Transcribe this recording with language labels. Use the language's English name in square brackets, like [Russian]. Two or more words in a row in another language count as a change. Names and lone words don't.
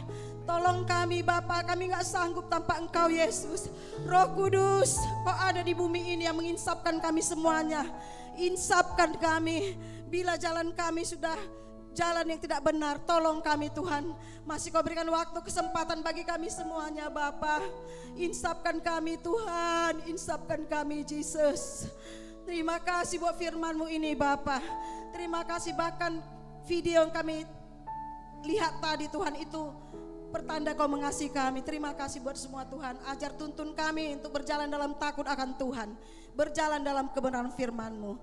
[Indonesian] Tolong kami Bapa, kami gak sanggup tanpa Engkau Yesus. Roh Kudus, Kau ada di bumi ini yang menginsapkan kami semuanya. Insapkan kami, bila jalan kami sudah jalan yang tidak benar, tolong kami Tuhan. Masih Kau berikan waktu kesempatan bagi kami semuanya Bapa. Insapkan kami Tuhan, insapkan kami Jesus. Terima kasih buat firman-Mu ini Bapa. Terima kasih bahkan video yang kami lihat tadi Tuhan itu pertanda Kau mengasihi kami. Terima kasih buat semua Tuhan. Ajar tuntun kami untuk berjalan dalam takut akan Tuhan, berjalan dalam kebenaran firman-Mu.